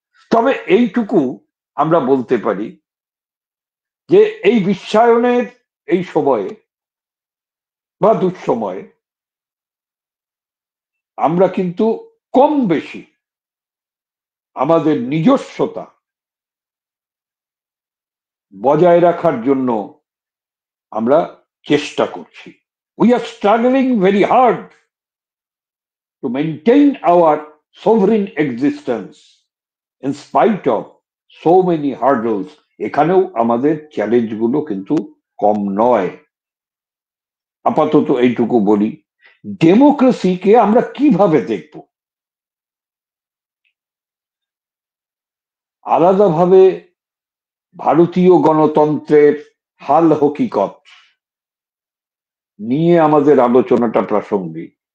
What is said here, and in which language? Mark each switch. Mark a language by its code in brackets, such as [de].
[bn] তবে এইটুকু আমরা বলতে পারি যে এই বিশ্বায়নের এই সময়ে বা দুঃসময়ে আমরা কিন্তু কম বেশি আমাদের নিজস্বতা বজায় রাখার জন্য আমরা চেষ্টা করছি। [en] We are struggling very hard to maintain our sovereign existence in spite of so many hurdles. [bn] এখানেও আমাদের চ্যালেঞ্জ গুলো কিন্তু কম নয়। আপাতত এইটুকু বলি, ডেমোক্রেসিকে আমরা কিভাবে দেখব? আলাদাভাবে ভারতীয় গণতন্ত্রের হাল হকিকত নিয়ে আমাদের আলোচনাটা প্রাসঙ্গিক।